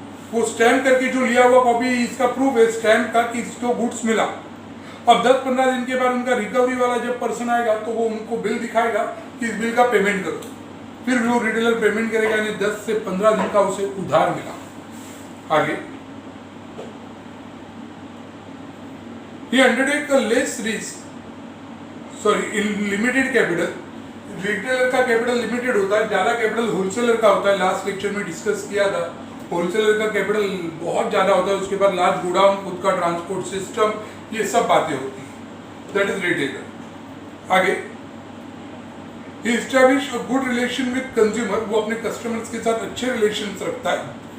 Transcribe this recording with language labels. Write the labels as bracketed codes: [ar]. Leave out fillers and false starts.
[hi] वो स्टैम्प करके जो लिया हुआ कॉपी इसका प्रूफ है स्टैम्प का कि इसको गुड्स मिला। अब 10-15 दिन के बाद उनका रिकवरी वाला जब पर्सन आएगा तो वो उनको बिल दिखाएगा कि इस बिल का पेमेंट करो, फिर वो रिटेलर पेमेंट करेगा, यानी 10 से 15 दिन का उसे उधार मिला। आगे [en] he undertake a less risk, sorry in limited capital। [hi] Retailer का कैपिटल लिमिटेड होता है, ज्यादा कैपिटल होलसेलर का होता है। लास्ट लेक्चर में डिस्कस किया था, होलसेलर का कैपिटल बहुत ज्यादा होता है, उसके बाद लार्ज गोडाउन, खुद का ट्रांसपोर्ट सिस्टम, ये सब बातें होती हैं। [en] That is retailer. [hi] आगे [en] he establish a good relation with consumer, [hi] वो अपने कस्टमर्स के साथ अच्छे रिलेशंस रखता है।